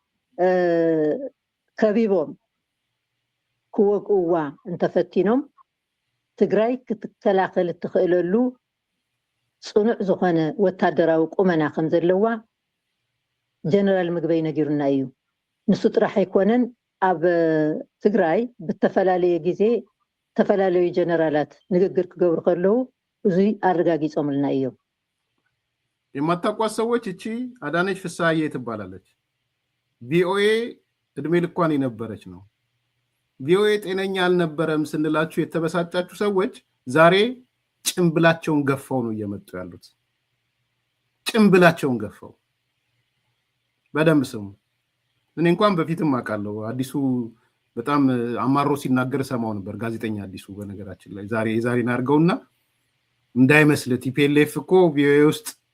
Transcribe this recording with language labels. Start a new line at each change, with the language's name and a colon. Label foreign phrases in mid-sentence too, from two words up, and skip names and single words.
Tigrinya: ከቢቦም ክወቅዋ እንተፈቲኖም ትግራይ ክትከላኸል እትኽእለሉ ፅኑዕ ዝኾነ ወታደራዊ ቁመና ከም ዘለዋ ጀነራል ምግበይ ነጊሩና እዩ። ንሱ ጥራሕ ኣይኮነን፣ ኣብ ትግራይ ብተፈላለየ ግዜ ተፈላለዩ ጀነራላት ንግግር ክገብሩ ከለዉ እዙይ አረጋጊጾምልና እዮም።
Amharic: የማታውቋት ሰዎች እቺ አዳነች ፍስሐዬ ትባላለች። ቪኦኤ እድሜ ልኳን የነበረች ነው። ቪኦኤ ጤነኛ አልነበረም ስንላችሁ የተበሳጫችሁ ሰዎች ዛሬ ጭምብላቸውን ገፈው ነው እየመጡ ያሉት። ጭምብላቸውን ገፈው በደንብ ስሙ። እኔ እንኳን በፊትም አውቃለሁ። አዲሱ በጣም አማሮ ሲናገር ሰማው ነበር፣ ጋዜጠኛ አዲሱ። በነገራችን ላይ የዛሬን አድርገውና እንዳይመስል ቲፒኤልኤፍ እኮ ቪኦኤ ውስጥ